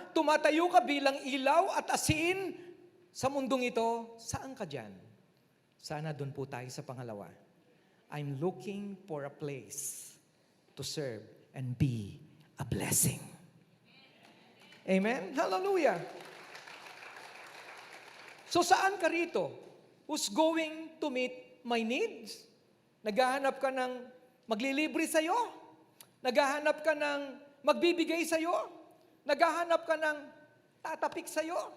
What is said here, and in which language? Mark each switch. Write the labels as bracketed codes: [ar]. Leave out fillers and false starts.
[tl] Tumatayo ka bilang ilaw at asin sa mundong ito. Saan ka dyan? Sana doon po tayo sa pangalawa. [en] I'm looking for a place to serve and be a blessing. Amen? Hallelujah! So [tl] saan ka rito? [en] Who's going to meet my needs? [tl] Naghahanap ka ng maglilibre sa'yo? Naghahanap ka ng magbibigay sa'yo? Naghahanap ka ng tatapik sa'yo?